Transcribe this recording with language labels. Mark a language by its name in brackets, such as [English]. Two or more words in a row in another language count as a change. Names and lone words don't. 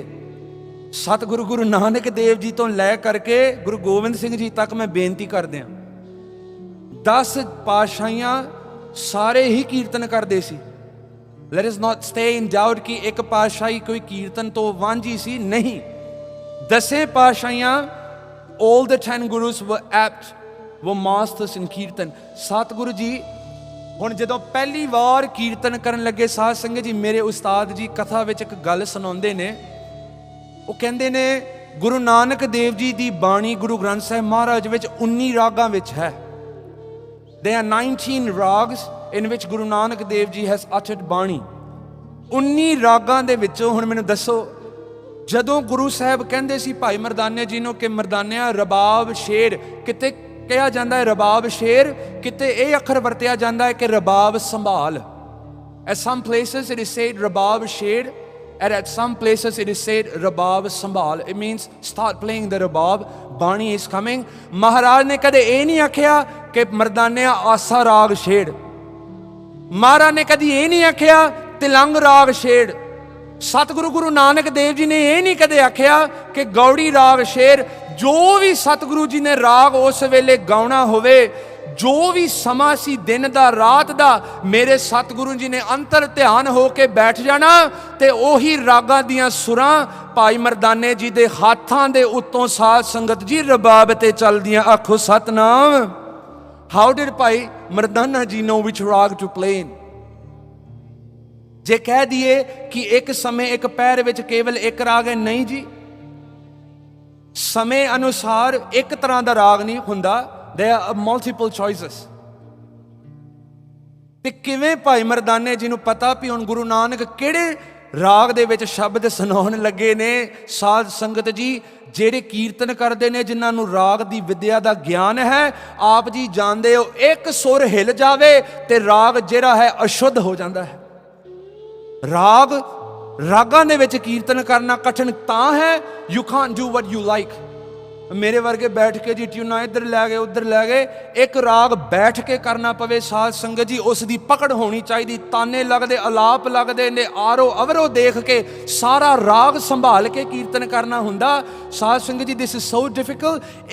[Punjabi] ਸਤਿਗੁਰੂ ਗੁਰੂ ਨਾਨਕ ਦੇਵ ਜੀ ਤੋਂ ਲੈ ਕਰਕੇ ਗੁਰੂ ਗੋਬਿੰਦ ਸਿੰਘ ਜੀ ਤੱਕ ਮੈਂ ਬੇਨਤੀ ਕਰਦੇ ਹਾਂ, 10 ਪਾਤਸ਼ਾਹੀਆਂ ਸਾਰੇ ਹੀ ਕੀਰਤਨ ਕਰਦੇ ਸੀ। [English] Let us not stay in doubt [Punjabi] ਕਿ ਇੱਕ ਪਾਤਸ਼ਾਹੀ ਕੋਈ ਕੀਰਤਨ ਤੋਂ ਵਾਂਝੀ ਸੀ, ਨਹੀਂ। 10 ਪਾਤਸ਼ਾਹੀਆਂ, [English] all the 10 gurus were apt, were masters in ਕੀਰਤਨ। [Punjabi] ਸਤਿਗੁਰੂ ਜੀ ਹੁਣ ਜਦੋਂ ਪਹਿਲੀ ਵਾਰ ਕੀਰਤਨ ਕਰਨ ਲੱਗੇ, ਸਾਧ ਸੰਗਤ ਜੀ, ਮੇਰੇ ਉਸਤਾਦ ਜੀ ਕਥਾ ਵਿੱਚ ਇੱਕ ਗੱਲ ਸੁਣਾਉਂਦੇ ਨੇ। ਉਹ ਕਹਿੰਦੇ ਨੇ ਗੁਰੂ ਨਾਨਕ ਦੇਵ ਜੀ ਦੀ ਬਾਣੀ ਗੁਰੂ ਗ੍ਰੰਥ ਸਾਹਿਬ ਮਹਾਰਾਜ ਵਿੱਚ 19 ਰਾਗਾਂ ਵਿੱਚ ਹੈ। [English] There are 19 rags in which Guru Nanak Dev Ji has uttered ਬਾਣੀ। [Punjabi] 19 ਰਾਗਾਂ ਦੇ ਵਿੱਚੋਂ ਹੁਣ ਮੈਨੂੰ ਦੱਸੋ, ਜਦੋਂ ਗੁਰੂ ਸਾਹਿਬ ਕਹਿੰਦੇ ਸੀ ਭਾਈ ਮਰਦਾਨੇ ਜੀ ਨੂੰ ਕਿ ਮਰਦਾਨਿਆ ਰਬਾਬ ਸ਼ੇਰ, ਕਿਤੇ ਕਿਹਾ ਜਾਂਦਾ ਹੈ ਰਬਾਬ ਸ਼ੇਰ, ਕਿਤੇ ਇਹ ਅੱਖਰ ਵਰਤਿਆ ਜਾਂਦਾ ਹੈ ਕਿ ਰਬਾਬ ਸੰਭਾਲ। [English] At some places it is said [Punjabi] ਰਬਾਬ ਸ਼ੇਰ, [English] and at some places it is said [Punjabi] ਰਬਾਬ ਸੰਭਾਲ। [English] It means start playing the ਰਬਾਬ, ਬਾਣੀ is coming। [Punjabi] ਮਹਾਰਾਜ ਨੇ ਕਦੇ ਇਹ ਨਹੀਂ ਆਖਿਆ ਕਿ ਮਰਦਾਨਿਆ ਆਸਾ ਰਾਗ ਛੇੜ, ਮਹਾਰਾਜ ਨੇ ਕਦੀ ਇਹ ਨਹੀਂ ਆਖਿਆ ਤਿਲੰਗ ਰਾਗ ਛੇੜ। ਸਤਿਗੁਰੂ ਗੁਰੂ ਨਾਨਕ ਦੇਵ ਜੀ ਨੇ ਇਹ ਨਹੀਂ ਕਦੇ ਆਖਿਆ ਕਿ ਗੌੜੀ ਰਾਗ ਛੇੜ। ਜੋ ਵੀ ਸਤਿਗੁਰੂ ਜੀ ਨੇ ਰਾਗ ਉਸ ਵੇਲੇ ਗਾਉਣਾ ਹੋਵੇ, ਜੋ ਵੀ ਸਮਾਂ ਸੀ ਦਿਨ ਦਾ ਰਾਤ ਦਾ, ਮੇਰੇ ਸਤਿਗੁਰੂ ਜੀ ਨੇ ਅੰਤਰ ਧਿਆਨ ਹੋ ਕੇ ਬੈਠ ਜਾਣਾ ਤੇ ਉਹੀ ਰਾਗਾਂ ਦੀਆਂ ਸੁਰਾਂ ਭਾਈ ਮਰਦਾਨੇ ਜੀ ਦੇ ਹੱਥਾਂ ਦੇ ਉੱਤੋਂ ਸਾਧ ਸੰਗਤ ਜੀ ਰਬਾਬ ਤੇ ਚੱਲਦੀਆਂ। ਆਖੋ ਸਤਨਾਮ। [English] How did ਭਾਈ ਮਰਦਾਨਾ ਜੀ know which rag to play in? [Punjabi] ਜੇ ਕਹਿ ਦਈਏ ਕਿ ਇੱਕ ਸਮੇਂ ਇੱਕ ਪੈਰ ਵਿੱਚ ਕੇਵਲ ਇੱਕ ਰਾਗ ਹੈ, ਨਹੀਂ ਜੀ। ਸਮੇਂ ਅਨੁਸਾਰ ਇੱਕ ਤਰ੍ਹਾਂ ਦਾ ਰਾਗ ਨਹੀਂ ਹੁੰਦਾ। [English] There are multiple choices। [Punjabi] ਤੇ ਕਿਵੇਂ ਭਾਈ ਮਰਦਾਨੇ ਜੀ ਨੂੰ ਪਤਾ ਵੀ ਹੁਣ ਗੁਰੂ ਨਾਨਕ ਕਿਹੜੇ ਰਾਗ ਦੇ ਵਿੱਚ ਸ਼ਬਦ ਸੁਣਾਉਣ ਲੱਗੇ ਨੇ? ਸਾਧ ਸੰਗਤ ਜੀ, ਜਿਹੜੇ ਕੀਰਤਨ ਕਰਦੇ ਨੇ, ਜਿਨ੍ਹਾਂ ਨੂੰ ਰਾਗ ਦੀ ਵਿਦਿਆ ਦਾ ਗਿਆਨ ਹੈ, ਆਪ ਜੀ ਜਾਣਦੇ ਹੋ, ਇੱਕ ਸੁਰ ਹਿੱਲ ਜਾਵੇ ਤੇ ਰਾਗ ਜਿਹੜਾ ਹੈ ਅਸ਼ੁੱਧ ਹੋ ਜਾਂਦਾ ਹੈ। ਰਾਗਾਂ ਦੇ ਵਿੱਚ ਕੀਰਤਨ ਕਰਨਾ ਕਠਿਨ ਤਾਂ ਹੈ, [English] you can't do what you like। [Punjabi] ਮੇਰੇ ਵਰਗੇ ਬੈਠ ਕੇ ਜੀ ਟਿਊਨਾਂ ਇੱਧਰ ਲੈ ਗਏ ਉੱਧਰ ਲੈ ਗਏ, ਇੱਕ ਰਾਗ ਬੈਠ ਕੇ ਕਰਨਾ ਪਵੇ ਸਾਧ ਸੰਗਤ ਜੀ, ਉਸ ਦੀ ਪਕੜ ਹੋਣੀ ਚਾਹੀਦੀ। ਤਾਨੇ ਲੱਗਦੇ, ਅਲਾਪ ਲੱਗਦੇ ਨੇ, ਆਰੋ ਅਵਰੋ ਦੇਖ ਕੇ ਸਾਰਾ ਰਾਗ ਸੰਭਾਲ ਕੇ ਕੀਰਤਨ ਕਰਨਾ ਹੁੰਦਾ। ਸਾਧ ਸੰਗਤ ਜੀ, [English] this is so difficult.